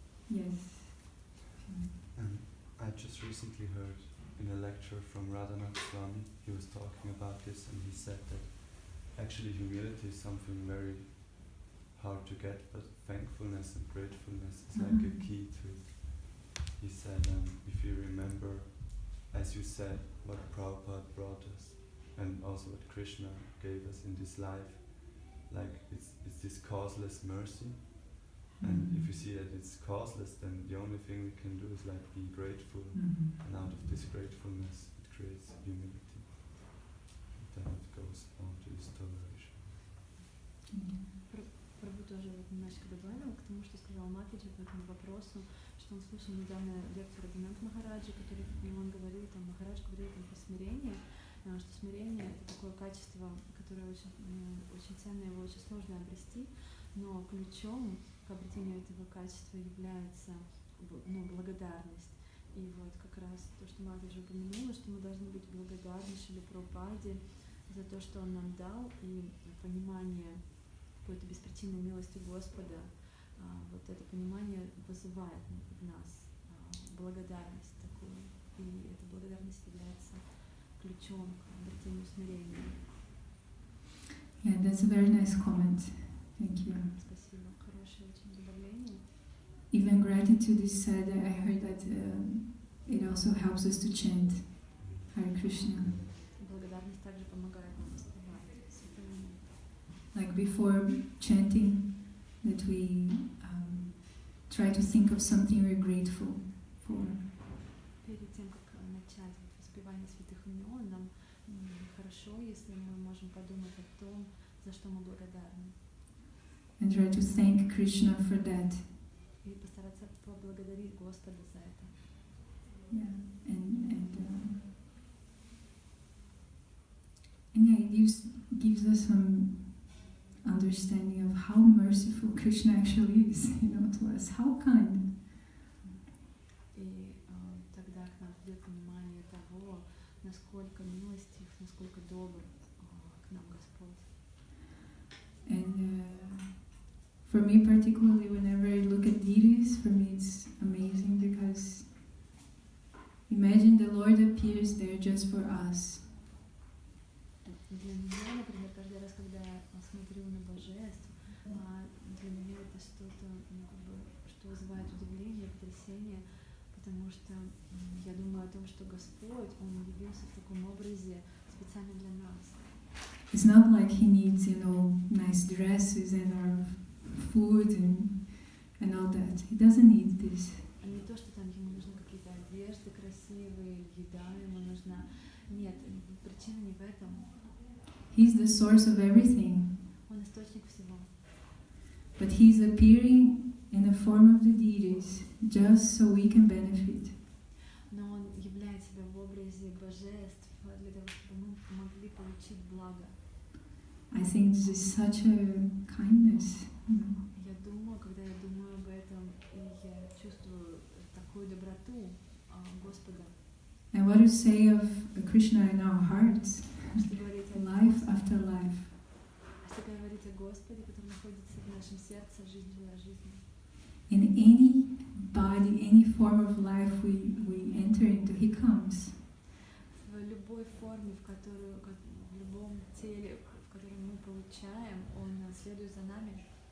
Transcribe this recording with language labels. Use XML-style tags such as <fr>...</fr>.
<en>Yes. I just recently heard in a lecture from Radhanath Swami, he was talking about this, and he said that actually humility is something very hard to get, but thankfulness and gratefulness is like a key to it. He said, if you remember, as you said, what Prabhupada brought us, and also what Krishna gave us in this life, like it's this causeless mercy. And if you see that it's causeless, then the only thing we can do is like be grateful, and out of this gratefulness it creates humility. Then it goes on to this toleration.</en> <ru>Прабhu тоже вот немножечко добавил к тому, что сказал Матаджи по этому вопросу, что он слушал недавно лекцию Радханатха Махараджа, который он говорил, там Махарадж говорил про смирение, что смирение — это такое качество, которое очень, очень ценно, его очень сложно обрести, но ключом к обретению этого качества является благодарность. И вот как раз то, что Матаджи упомянула, что мы должны быть благодарны Шриле Прабхупаде за то, что он нам дал, и понимание какой-то беспричинной милости Господа, вот это понимание вызывает в нас благодарность такую, и эта благодарность является ключом к обретению смирения.</ru> <en>Yeah, that's a very nice comment. Thank you.</en> <ru>Спасибо, хорошее очень добавление.</ru> <en>Even gratitude is said. I heard that it also helps us to chant Hare Krishna.</en> <ru>Благодарность также помогает нам воспевать святое имя.</ru> <en>Like before chanting, that we try to think of something we're grateful for.</en> <ru>Перед тем, как начать воспевание святых имен, нам хорошо, если мы можем подумать о том, за что мы благодарны.</ru> <en>And try to thank Krishna for that.</en> <ru>И постараться поблагодарить Господа за это.</ru> <en>Yeah, and yeah, it gives us some understanding of how merciful Krishna actually is, to us. How kind.</en> <ru>И тогда к нам придет понимание того, насколько милостив, насколько добр к нам Господь.</ru> <en>And for me particularly, whenever I look at deities, for me it's amazing because imagine the Lord appears there just for us.</en> <ru>для меня, например, каждый раз, когда я смотрю на божеств, для меня это что-то, ну, как бы, что вызывает удивление, потрясение, потому что я думаю о том, что Господь, Он явился в таком образе специально для нас.</ru> <en>It's not like he needs, nice dresses and food and all that. He doesn't need this.</en> <ru>Не то, что там ему нужны какие-то одежды красивые, еда ему нужна. Нет, причина не в этом.</ru> <en>He's the source of everything.</en> <ru>Он источник всего.</ru> <en>But he's appearing in the form of the deities just so we can benefit.</en> <ru>Но он являет себя в образе божеств для того, чтобы мы могли получить благо.</ru> <en>I think this is such a kindness.</en> <ru>Я думаю, когда я думаю об этом, и я чувствую такую доброту Господа.</ru> <en>And what to say of Krishna in our hearts,</en> <ru>Что говорить о</ru> <en>life after life.</en> <ru>Что говорить о Господе, который находится в нашем сердце, жизнь за жизнью.</ru> <en>In any body, any form of life we enter into, he comes.</en> <ru>В любой форме, в любом теле, в котором мы получаем, Он следует за нами.</ru>